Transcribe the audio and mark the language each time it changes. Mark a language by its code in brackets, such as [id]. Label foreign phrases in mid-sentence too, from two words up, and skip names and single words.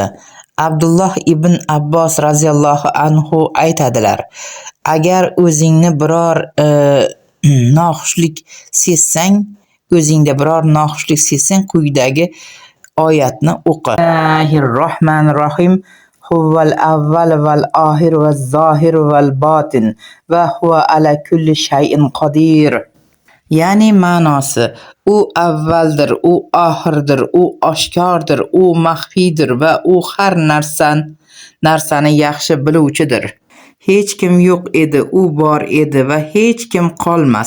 [uz] Abdulloh ibn Abbos [ar] رضي الله عنه [uz] aytadilar: agar o'zingni biror noxushlik sezsang, o'zingda biror noxushlik sezsang, quyidagi oyatni o'qi. [ar] بسم الله الرحمن الرحيم. هو الأول والآخر والظاهر والباطن وهو على كل شيء قدير. [uz] Ya'ni ma'nosi, u avvaldir, u oxirdir, u oshkordir, u maxfiydir va u har narsani yaxshi biluvchidir. Hech kim yo'q edi, u bor edi va hech kim qolmas.